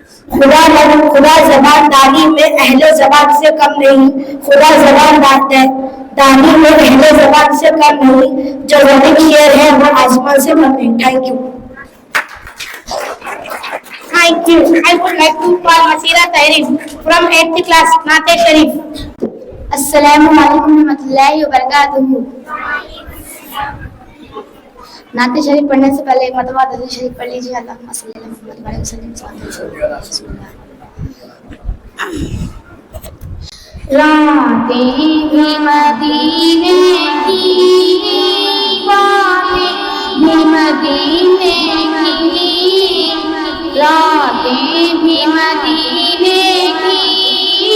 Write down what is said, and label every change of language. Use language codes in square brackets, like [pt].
[ur] خدا زبان دانی میں اہل زبان سے کم نہیں، خدا زبان دانی میں اہل زبان سے کم نہیں، جو زمین شیر ہے وہ آسمان سے کم نہیں۔ [en] Thank you. Thank you. I would like to call Masira Tahrim from 8th class, Naate Sharif. [ur] السلام علیکم ورحمۃ اللہ وبرکاتہ۔ نعت شریف پڑھنے سے پہلے ایک مرتبہ درود شریف پڑھ لیجیے۔ [ar] اللہم صلی علی محمد وعلی وسلم۔ [ur] راتیں بھی مدینے کی، باتیں بھی مدینے کی، راتیں بھی مدینے کی،